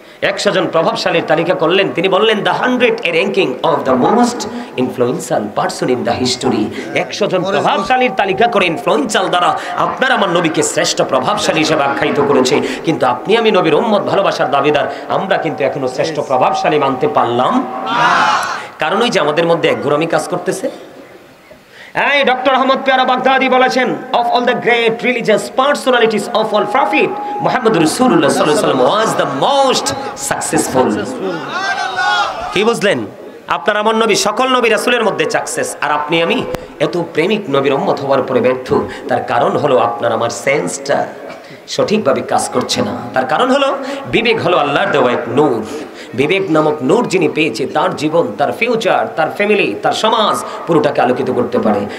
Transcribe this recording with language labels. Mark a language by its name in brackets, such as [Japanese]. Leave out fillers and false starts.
[Bangla] 100 জন প্রভাবশালীর তালিকা করলেন, তিনি বললেন [English] The 100 ranking of the most influential person in the history. [Bangla] 100 জন প্রভাবশালীর তালিকা করে ইনফ্লুয়েন্সিয়াল দ্বারা আপনার আমার নবীকে শ্রেষ্ঠ প্রভাবশালী হিসেবে আখ্যায়িত করেছে, কিন্তু আপনি আমি নবীর উম্মত ভালোবাসার দাবিদার, আমরা কিন্তু এখনো শ্রেষ্ঠ প্রভাবশালী মানতে পারলাম না। কারণ ওই যে আমাদের মধ্যে একঘরামি কাজ করতেছে। এই ডক্টর আহমদ পেয়ারা বাগদাদি বলেছেন, [English] of all the great religious personalities of all prophet, Muhammad Rasulullah sallallahu alaihi wasallam was the most successful. [Bangla] কি বুঝলেন? আপনার আমার নবী সকল নবী রাসূলের মধ্যে সাকসেস, আর আপনি আমি এত প্রেমিক নবীর উম্মত হওয়ার পরে ব্যর্থ। তার কারণ হলো আপনার আমার সেন্সটা সঠিকভাবে কাজ করছে না। তার কারণ হলো বিবেক হলো আল্লাহর দেওয়া এক নূর। বিবেক নামক নূর যিনি পেয়েছে, তার জীবন, তার ফিউচার, তার ফ্যামিলি, তার সমাজ পুরোটাকে আলোকিত করতে পারে।